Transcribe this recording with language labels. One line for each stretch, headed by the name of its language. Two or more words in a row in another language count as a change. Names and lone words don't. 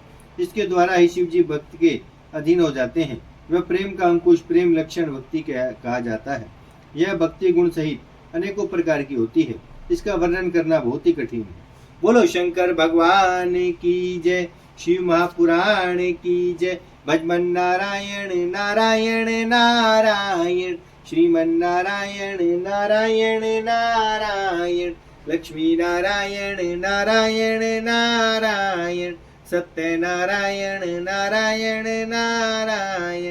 Hindi: इसके द्वारा ही शिव जी भक्त के अधीन हो जाते हैं। वह प्रेम का अंकुश, प्रेम लक्षण भक्ति कहा जाता है। यह भक्ति गुण सहित अनेकों प्रकार की होती है। इसका वर्णन करना बहुत ही कठिन है। बोलो शंकर भगवान की जय, शिव महापुराण की जय। भजमन नारायण नारायण नारायण, श्रीमन नारायण नारायण नारायण, लक्ष्मी नारायण नारायण नारायण, सत्य नारायण नारायण नारायण।